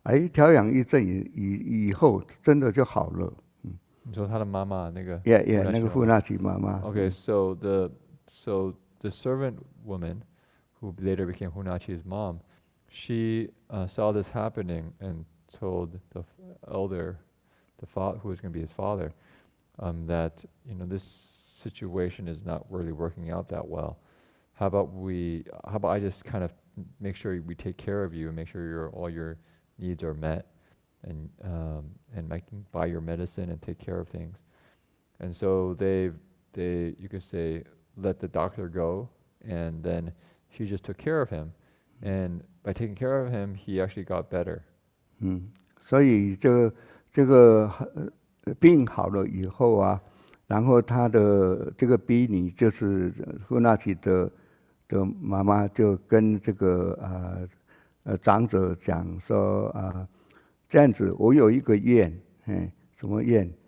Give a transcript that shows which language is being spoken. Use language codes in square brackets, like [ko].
[zh] 调养一阵以后，真的就好了。你说他的妈妈那个 Yeah, 那个富纳奇妈妈。 [en] Okay, so the servant woman, who later became Hunachi's mom, she saw this happening and told the elder, who was going to be his father, that this situation is not really working out that well. How about I just kind of make sure we take care of you and make sure all your needs are met, and I can buy your medicine and take care of things. And so they you could say let the doctor go, and then she just took care of him, and by taking care of him, he actually got better. [zh] 所以这个病好了以后啊，然后他的这个婢女就是富纳奇的妈妈就跟这个长者讲说这样子我有一个愿，什么愿？